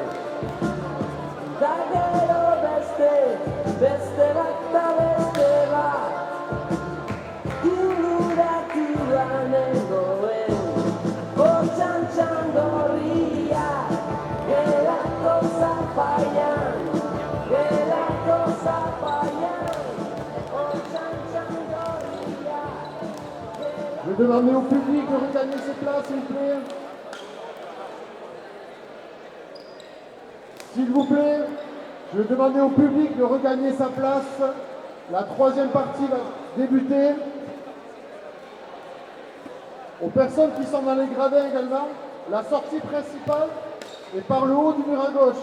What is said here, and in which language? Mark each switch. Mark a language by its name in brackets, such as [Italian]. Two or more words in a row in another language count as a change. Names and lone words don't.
[Basque] Da gero beste bat da beste bat inguratuan nengoen. Txantxan gorria gelako zapaian, gelako zapaian. Txantxan gorria. [French] Je vais demander au public de regagner ses places, s'il vous plaît. S'il vous plaît, je vais demander au public de regagner sa place. La troisième partie va débuter. Aux personnes qui sont dans les gradins également, la sortie principale est par le haut du mur à gauche.